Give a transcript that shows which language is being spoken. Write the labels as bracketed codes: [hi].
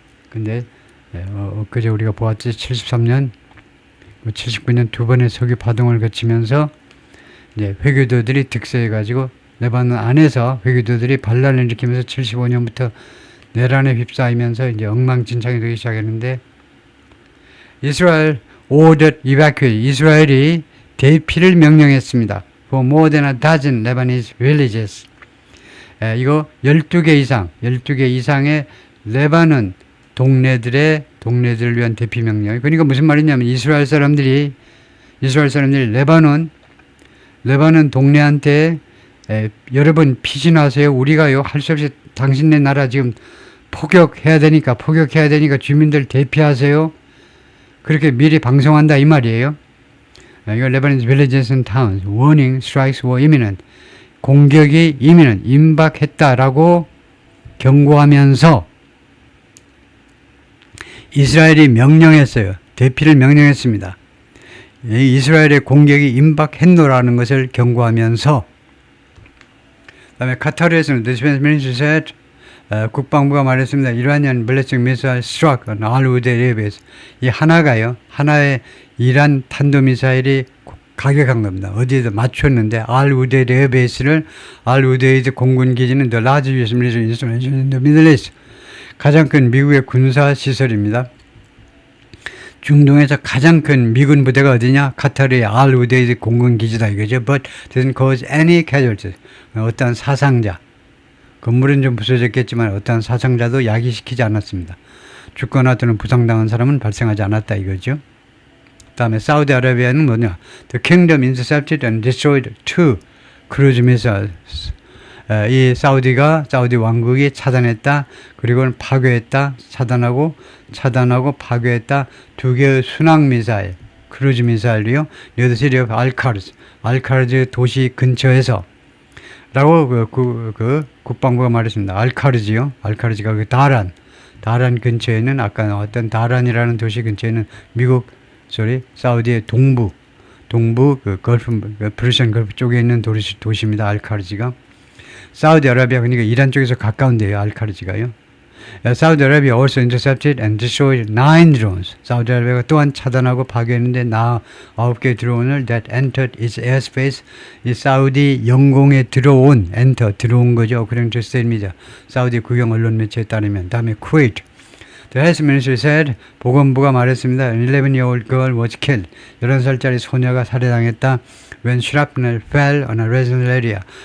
[ko] 근데 엊그제 우리가 보았지, 73년, 79년 두 번의 석유 파동을 거치면서 이제 회교도들이 득세해가지고 레바논 안에서 회교도들이 반란을 일으키면서 75년부터 내란에 휩싸이면서 이제 엉망진창이 되기 시작했는데, 이스라엘 [en] ordered evacuate, [ko] 이스라엘이 대피를 명령했습니다. [en] For more than a dozen Lebanese villages. [ko] 이거 12개 이상의 레바논 동네들을 위한 대피 명령. 그러니까 무슨 말이냐면 이스라엘 사람들이 레바논 동네한테 여러분 피신하세요. 우리가요 할 수 없이 당신네 나라 지금 포격해야 되니까 주민들 대피하세요. 그렇게 미리 방송한다 이 말이에요. 이거 [en] Lebanese villages and towns warning strikes were imminent. [ko] 공격이 imminent, 임박했다라고 경고하면서 이스라엘이 명령했어요. 대피를 명령했습니다. 이스라엘의 공격이 임박했노라는 것을 경고하면서, 그 다음에 카타르에서는 [en] The Defense Ministry said, [ko] 국방부가 말했습니다. 이란이란 [en] ballistic missile struck on Al-Udeid airbase. [ko] 이 하나의 이란 탄도미사일이 가격한 겁니다. 어디에다 맞췄는데 [en] Al-Udeid [ko] 에어베이스를, [en] Al-Udeid [ko] 공군기지는 [en] The largest US military installation in the Middle East. [ko] 가장 큰 미국의 군사 시설입니다. 중동에서 가장 큰 미군 부대가 어디냐? 카타르의 Al-Udeid 공군기지다 이거죠. [en] But doesn't cause any casualties. [ko] 어떠한 사상자, 건물은 좀 부서졌겠지만 어떠한 사상자도 야기시키지 않았습니다. 죽거나 또는 부상당한 사람은 발생하지 않았다 이거죠. 다음에 사우디아라비아는 뭐냐? [en] The kingdom intercepted and destroyed 2 cruise missiles. [ko] 이 사우디 왕국이 차단했다, 그리고 파괴했다, 차단하고 파괴했다 2개의 순항 미사일, 크루즈 미사일이요. [en] near the city of [ko] 알카르즈 도시 근처에서 라고 국방부가 말했습니다. 알카르즈가 그 다란 근처에는, 아까 나왔던 다란이라는 도시 근처에는 사우디의 동부 그 프르시안 걸프 쪽에 있는 도시입니다. 알카르지가. 사우디아라비아, 그러니까 이란 쪽에서 가까운데요. 알카르지가요. [en] 사우디아라비아 also intercepted and destroyed 9 drones. [ko] 사우디아라비아가 또한 차단하고 파괴했는데 9개 드론을 [en] that entered its airspace. [ko] 이 사우디 영공에 들어온 거죠. [en] according to state media. [ko] 사우디 국영 언론 매체에 따르면. 다음에 쿠웨이트. [en] The Health Ministry said, [ko] 보건부가 말했습니다. [en] An 11-year-old girl was killed. [ko] 11살짜리 소녀가 살해당했다. [en] When shrapnel fell on a residential area.